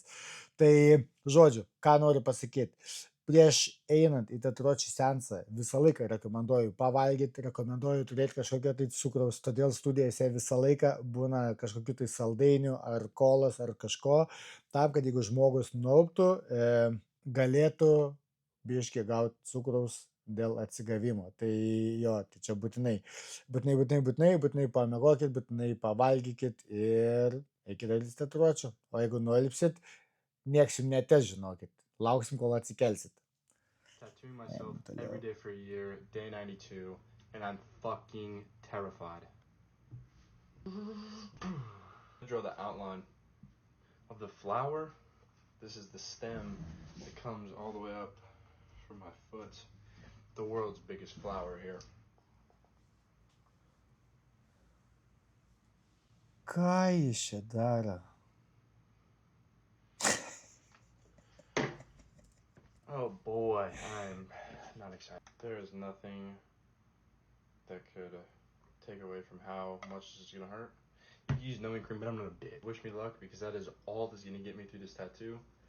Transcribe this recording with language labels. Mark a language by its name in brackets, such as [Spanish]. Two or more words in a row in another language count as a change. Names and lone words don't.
[Lithuanian] Tai, žodžiu, ką noriu pasakyti. Prieš einant į tatuiruočių seansą visą laiką rekomenduoju pavalgyti, rekomenduoju turėti kažkokią tai cukraus, todėl studijose visą laiką būna kažkokių tai saldainių ar kolos ar kažko, tam, kad jeigu žmogus nualptų, galėtų biškį gauti cukraus dėl atsigavimo. Tai jo, tai čia būtinai pamiegokit, būtinai pavalgykit ir eikit daryti tatuiruočių. O jeigu nualpsit, nieks jums netes, žinokit. Lauksim, kol atsikelsit. [English] Tattooing myself every day for a year, day 92, and I'm fucking terrified. I draw the outline of the flower. This is the stem that comes all the way up from my foot. The world's biggest flower here. [Lithuanian] Ką jis čia daro? [English] Oh boy, I'm not excited. There is nothing that could take away from how much this is gonna hurt. You can use numbing cream, but I'm not a bitch. Wish me luck, because that is all that's gonna get me through this tattoo.